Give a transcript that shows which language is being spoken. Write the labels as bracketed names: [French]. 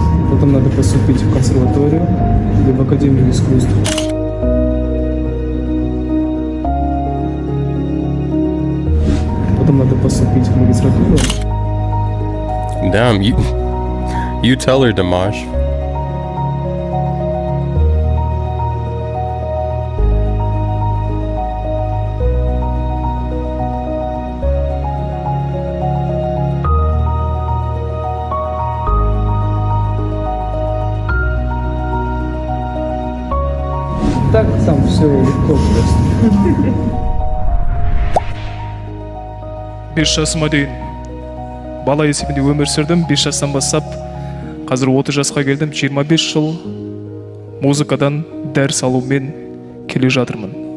[Russian] Потом надо поступить в консерваторию или в академию искусств. Потом надо поступить в магистратуру. [English] Damn, you tell her, Dimash. [Russian] Так там все легко просто. [Kazakh] 5 жасыма дейін бала есебінде өмір сүрдім. 5 жастан бастап қазір 30 жасқа келдім. 25 жыл музыкадан дәріс алумен келе жатырмын.